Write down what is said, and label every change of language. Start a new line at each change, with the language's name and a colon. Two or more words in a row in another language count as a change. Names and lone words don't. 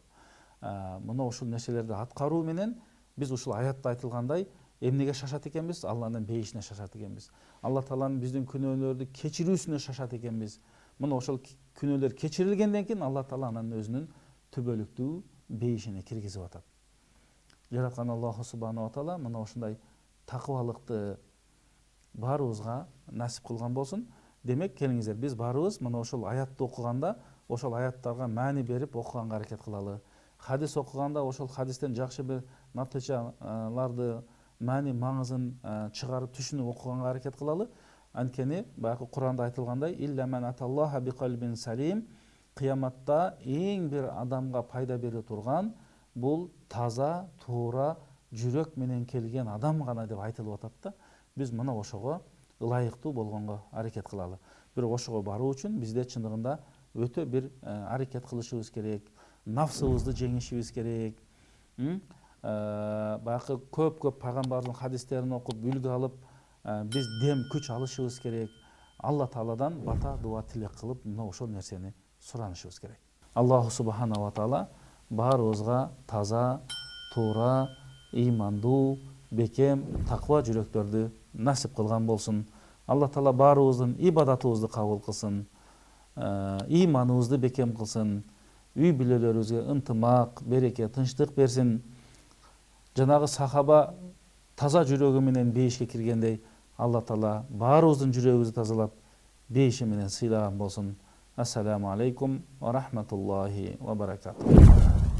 Kyrgyz: Мына ушул нерселерди аткаруу менен биз ушул аятта айтылгандай эмнеге шашат экенбиз? Алланын бейишине шашат экенбиз. Алла Тааланын биздин күнөөлөрдү кечирүүсүнө шашат экенбиз. Мына ошол күнөөлөр кечирилгенден кийин Алла Таала анын өзүнүн түбөлүктүү бейишине киргизип атат. Жараткан
Arabic: الله سبحانه وتعالى
Kyrgyz: мына ушундай таквалыкты баарыбызга насип кылган болсун. Демек, келиңиздер, биз баарыбыз мына ошол аятты окуганда, ошол аяттарга маани берип окуганга аракет кылалы. Хадис окуганда ошол хадистен жакшы бир натыйжаларды, маани маңызын чыгарып түшүнүп окуганга аракет кылалы. Анткени баягы Куранда айтылгандай,
Arabic: إلا من أتى الله بقلب سليم,
Kyrgyz: кыяматта эң бир адамга пайда бере турган бул таза, туура жүрөк менен келген адам гана деп айтылып атат да. Биз мына ошого ылайыктуу болгонго аракет кылалы. Бирок ошого баруу үчүн бизде чындыгында өтө бир аракет кылышыбыз керек, нафсыбызды жеңишибиз керек. Баягы көп пайгамбардын хадистерин окуп, үлгү алып, биз дем күч алышыбыз керек. Алла Тааладан бата дуа тилек кылып, мына ошол нерсени суранышыбыз керек.
Arabic: الله سبحانه وتعالى
Kyrgyz: баарыбызга таза, туура, ыймандуу, бекем, таква жүрөктөрдү насип кылган болсун. Алла Таала баарыбыздын ибадатыбызды кабыл кылсын, ыйманыбызды бекем кылсын, үй бүлөлөрүбүзгө ынтымак, береке, тынчтык берсин. Жанагы сахаба таза жүрөгү менен бейишке киргендей Алла Таала баарыбыздын жүрөгүбүздү тазалап бейиши менен сыйлаган болсун.
Arabic: السلام عليكم ورحمة الله وبركاته.